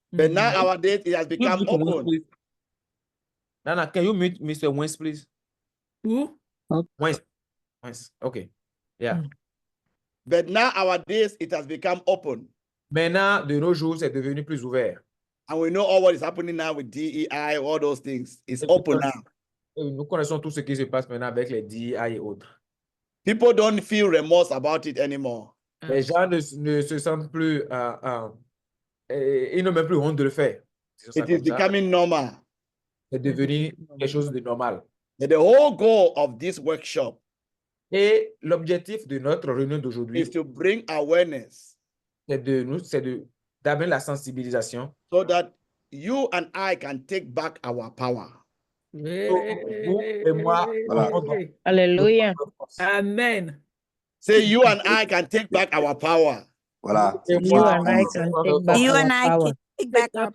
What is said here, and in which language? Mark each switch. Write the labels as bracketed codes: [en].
[en] But now our day, it has become open. Nana, can you mute Mr. Wentz, please? Who? Wentz. Okay. Yeah. But now our days, it has become open. [fr] Maintenant, de nos jours, c'est devenu plus ouvert. [en] And we know all what is happening now with DEI, all those things. It's open now. [fr] Nous connaissons tout ce qui se passe maintenant avec les DEI et autres. [en] People don't feel remorse about it anymore. [fr] Les gens ne se sentent plus, ils n'ont même plus honte de le faire. [en] It is becoming normal. [fr] C'est devenu quelque chose de normal. [en] And the whole goal of this workshop [fr] Et l'objectif de notre réunion d'aujourd'hui, [en] is to bring awareness, [fr] c'est d'amener la sensibilisation, [en] so that you and I can take back our power. [fr] vous et moi, Alléluia. Amen. [en] Say you and I can take back our power. [fr] Voilà. [en] You and I can take back You our and I power. can take back our